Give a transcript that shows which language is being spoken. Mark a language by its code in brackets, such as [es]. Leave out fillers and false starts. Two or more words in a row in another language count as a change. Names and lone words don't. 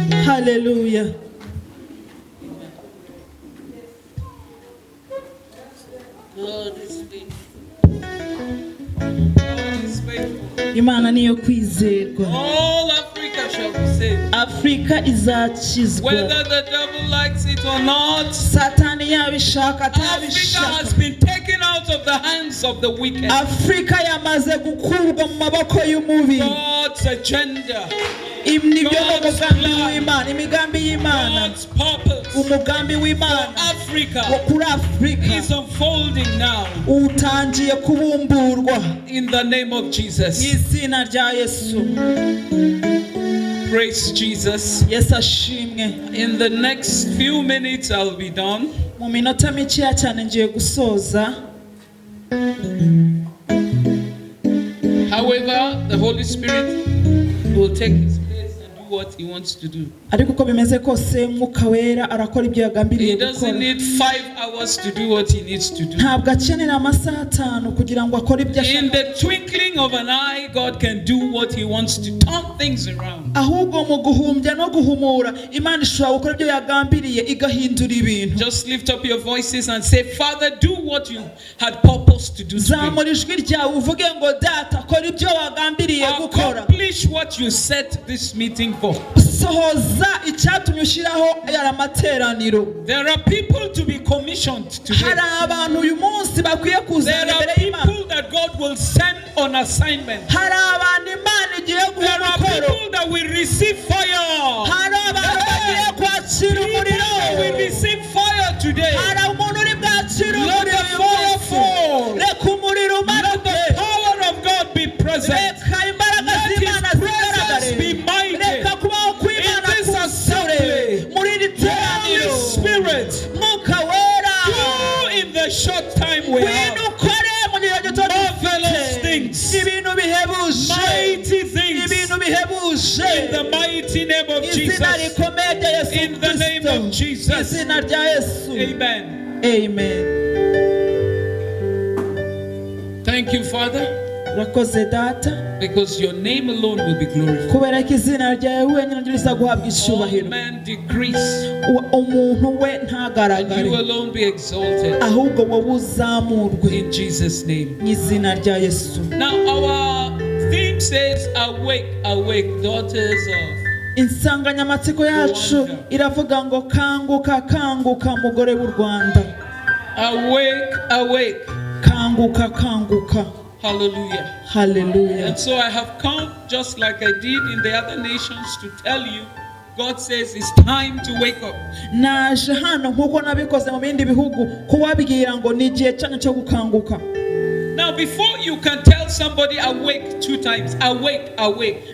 [en] Hallelujah. God is faithful. God is faithful. [rw] Imana niyo kwizerwa. [en] All Africa shall be saved. [rw] Afrika izakizwa. [en] Whether the devil likes it or not, [rw] Satani yabishaka [en] Africa [rw] atabishaka. [en] has been taken out of the hands of the wicked. [rw] Afrika yamaze gukurwa mu maboko y'umubi. [en] God's agenda, [rw] imigambi y'Imana, [en] God's purpose [rw] umugambi [en] for [rw] w'Imana [en] Africa [rw] kuri Afrika [en] is unfolding now [rw] utangiye kubumburwa [en] in the name of Jesus. [rw] izina rya Yesu. [en] Praise Jesus. [rw] Yesu ashimwe. [en] In the next few minutes I'll be done. [rw] Mu minota mikeya cyane ngiye gusoza. [en] However, the Holy Spirit will take his place and do what he wants to do. [rw] Ariko uko bimeze kose Mwuka Wera arakora ibyo yagambiriye [en] He doesn't [rw] gukora. [en] need 5 hours to do what he needs to do. [rw] Ntabwo akenera amasaha 5 kugira ngo akore ibyo [en] In [rw] ashaka. [en] the twinkling of an eye, God can do what he wants to turn things around. [rw] Ahubwo mu guhumbya no guhumura Imana ishobora gukora ibyo yagambiriye igahindura ibintu. [en] Just lift up your voices and say, Father, do what you had purposed to do today. [rw] Zamura ijwi ryawe uvuge ngo data kora ibyo wagambiriye gukora. [en] Accomplish what you set this meeting for. [rw] Sohoza icyatumye ushyiraho aya materaniro. [en] There are people to be commissioned today. [rw] Hari abantu uyu munsi bakwiye kuza [en] There are [rw] imbere y'Imana. [en] people that God will send on assignment. [rw] Hari abantu Imana igiye guha [en] There are [rw] umukoro. [en] people that will receive fire. [rw] Hari abantu bagiye kwakira umuriro. [en] That will receive fire today. [rw] Hari umuntu uri bwakira [en] Let [rw] umuriro [en] the fire fall. [rw] reka umuriro [en] Let the [rw] umanuke. [en] power of God be present. [rw] Reka imbaraga [en] Let [rw] z'Imana [en] his presence be [rw] zigaragare. [en] mighty. [rw] Reka kubaho kw'Imana [en] In this [rw] kusore [en] assembly. [rw] muri iri [en] Holy [rw] teraniro. [en] Spirit, [rw] Mwuka Wera [en] do in the short time we have [rw] ngwino ukore mu gihe gito [en] marvelous [rw] dufite. [en] things, [rw] Ibintu bihebuje. [en] mighty things, [rw] Ibintu bihebuje. [en] in the mighty name of [rw] Izina [en] Jesus. [rw] rikomeye rya Yesu [en] In the name [rw] Kristo. [en] of Jesus. [rw] Izina rya Yesu. [en] Amen. Amen. Thank you, Father, [rw] Urakoze data [en] because your name alone will be glorified. [rw] kubera ko izina ryawe wenyine riza guhabwa [en] All [rw] icyubahiro. [en] man decrease, [rw] Umuntu we [en] and you [rw] ntagaragare [en] alone be exalted. [rw] ahubwo wowe uzamurwe [en] In Jesus' name. [rw] mu izina rya Yesu. [en] Now our theme says, awake, awake, daughters of. [rw] Insanganyamatsiko yacu iravuga ngo kanguka kanguka mugore w'u Rwanda. [en] Awake, awake. [rw] Kanguka kanguka. [en] Hallelujah. Hallelujah. And so I have come, just like I did in the other nations, to tell you, God says it's time to wake up. [rw] Naje hano nkuko nabikoze mu bindi bihugu kubabwira ngo ni igihe cyanyu cyo gukanguka. [en] Now, before you can tell somebody awake 2 times, awake, awake,